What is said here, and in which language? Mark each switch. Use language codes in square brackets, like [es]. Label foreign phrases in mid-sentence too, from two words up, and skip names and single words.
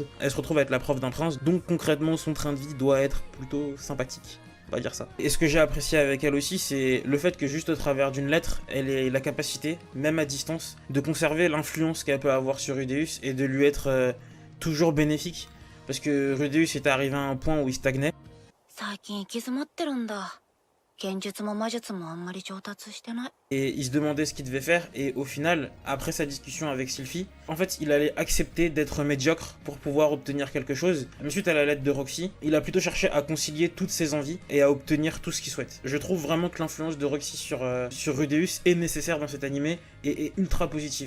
[fr] Elle se retrouve à être la prof d'un prince, donc concrètement son train de vie doit être plutôt sympathique. On va dire ça. Et ce que j'ai apprécié avec elle aussi, c'est le fait que juste au travers d'une lettre, elle ait la capacité, même à distance, de conserver l'influence qu'elle peut avoir sur Rudeus et de lui être toujours bénéfique. Parce que Rudeus est arrivé à un point où il stagnait. [ja] 最近行き詰まってるんだ。剣術も魔術もあんまり上達してない。 [fr] Et il se demandait ce qu'il devait faire, et au final, après sa discussion avec Sylphie, en fait, il allait accepter d'être médiocre pour pouvoir obtenir quelque chose. Mais suite à la lettre de Roxy, il a plutôt cherché à concilier toutes ses envies et à obtenir tout ce qu'il souhaite. Je trouve vraiment que l'influence de Roxy sur Rudeus est nécessaire dans cet animé et est ultra positive.